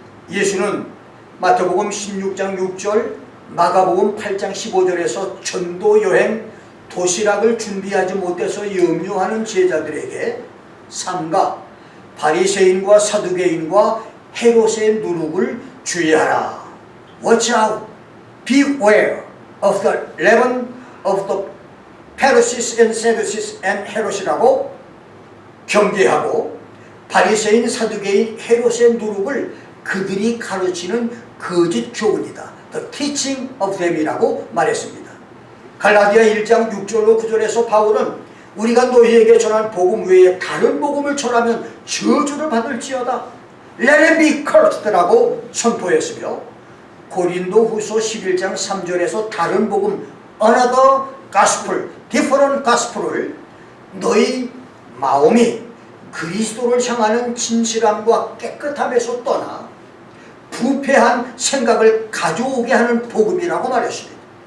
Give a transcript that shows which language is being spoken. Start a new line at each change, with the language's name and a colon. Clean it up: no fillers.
Korean: 예수는 마태복음 16장 6절, 마가복음 8장 15절에서 전도여행 도시락을 준비하지 못해서 염려하는 제자들에게 삼가 바리새인과 사두개인과 헤롯의 누룩을 주의하라.
English: Watch out, beware of the leaven of the 페르시스 앤 세두시스 앤 헤롯이라고
Korean: 경계하고 바리새인 사두개인 헤롯의 누룩을 그들이 가르치는 거짓 교훈이다.
English: The teaching of them이라고
Korean: 말했습니다. 갈라디아 1장 6절로 9절에서 바울은 우리가 너희에게 전한 복음 외에 다른 복음을 전하면 저주를 받을지어다.
English: Let it be cursed
Korean: 라고 선포했으며 고린도 후서 11장 3절에서 다른 복음
English: another gospel, different gospel
Korean: 을 너희 마음이 그리스도를 향하는 진실함과 깨끗함에서 떠나 부패한 생각을 가져오게 하는 복음이라고 말했습니다.